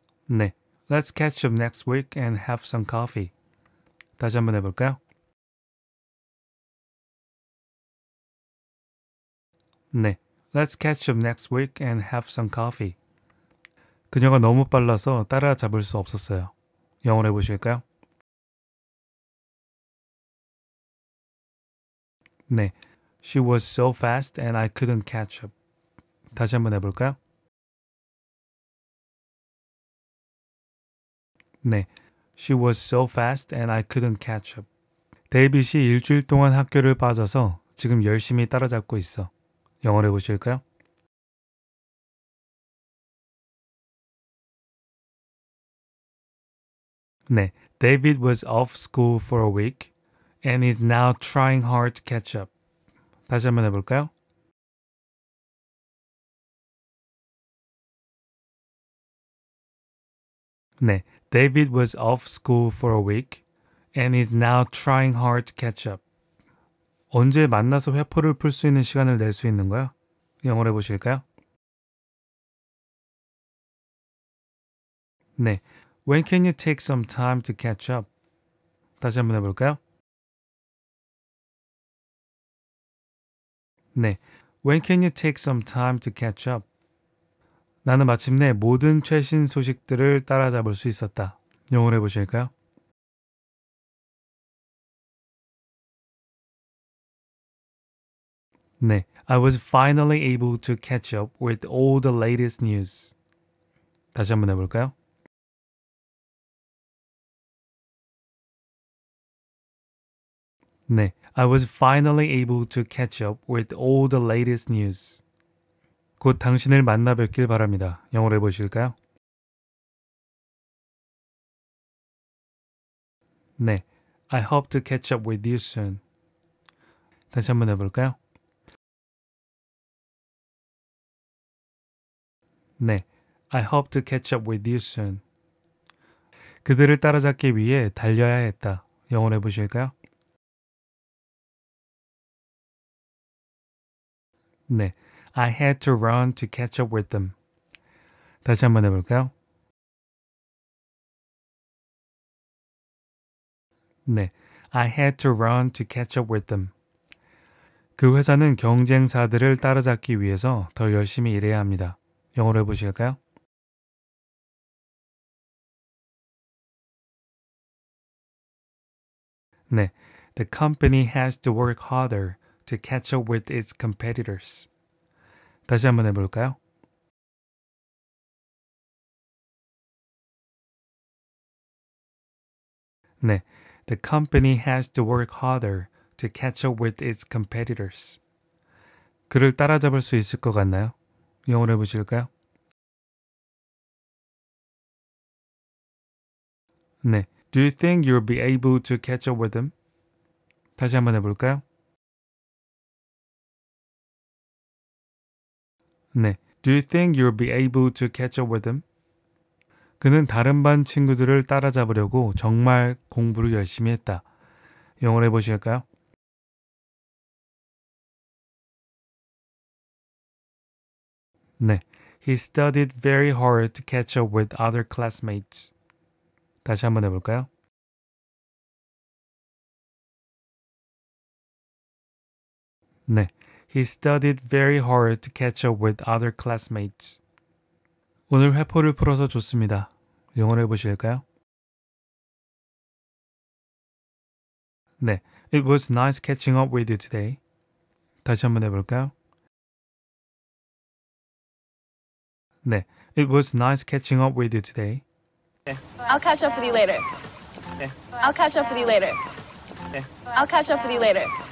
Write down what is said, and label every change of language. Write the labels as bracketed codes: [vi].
[en] 네, Let's catch up next week and have some coffee. [ko] 다시 한번 해볼까요? [en] 네, Let's catch up next week and have some coffee. [ko] 그녀가 너무 빨라서 따라잡을 수 없었어요. 영어로 해보실까요? [en] 네, She was so fast and I couldn't catch up. [ko] 다시 한번 해볼까요? [en] 네, She was so fast and I couldn't catch up. [ko] 데이빗이 일주일 동안 학교를 빠져서 지금 열심히 따라잡고 있어. 영어로 해보실까요? [en] 네, David was off school for a week and is now trying hard to catch up. [ko] 다시 한번 해볼까요? [en] 네, David was off school for a week and is now trying hard to catch up. [ko] 언제 만나서 회포를 풀 수 있는 시간을 낼 수 있는 거야? 영어로 해보실까요? [en] 네, When can you take some time to catch up? [ko] 다시 한번 해볼까요? [en] 네, When can you take some time to catch up? [ko] 나는 마침내 모든 최신 소식들을 따라잡을 수 있었다. 영어로 해보실까요? [en] 네, I was finally able to catch up with all the latest news. [ko] 다시 한번 해볼까요? [en] 네, I was finally able to catch up with all the latest news. [ko] 곧 당신을 만나 뵙길 바랍니다. 영어로 해보실까요? [en] 네, I hope to catch up with you soon. [ko] 다시 한번 해볼까요? [en] 네, I hope to catch up with you soon. [ko] 그들을 따라잡기 위해 달려야 했다. 영어로 해보실까요? [en] 네, I had to run to catch up with them. [ko] 다시 한번 해볼까요? [en] 네, I had to run to catch up with them. [ko] 그 회사는 경쟁사들을 따라잡기 위해서 더 열심히 일해야 합니다. 영어로 해보실까요? [en] 네, the company has to work harder to catch up with its competitors. [ko] 다시 한번 해볼까요? [en] 네, the company has to work harder to catch up with its competitors. [ko] 그를 따라잡을 수 있을 것 같나요? 영어로 해보실까요? [en] 네, do you think you'll be able to catch up with them? [ko] 다시 한번 해볼까요? [en] 네, do you think you'll be able to catch up with them? [ko] 그는 다른 반 친구들을 따라잡으려고 정말 공부를 열심히 했다. 영어로 해보실까요? [en] 네, he studied very hard to catch up with other classmates. [ko] 다시 한번 해볼까요? [en] 네, he studied very hard to catch up with other classmates. [ko] 오늘 회포를 풀어서 좋습니다. 영어로 해보실까요? [en] 네, it was nice catching up with you today. [ko] 다시 한번 해볼까요? [en] 네, it was nice catching up with you today. I'll catch up with you later. I'll catch up with you later. I'll catch up with you later.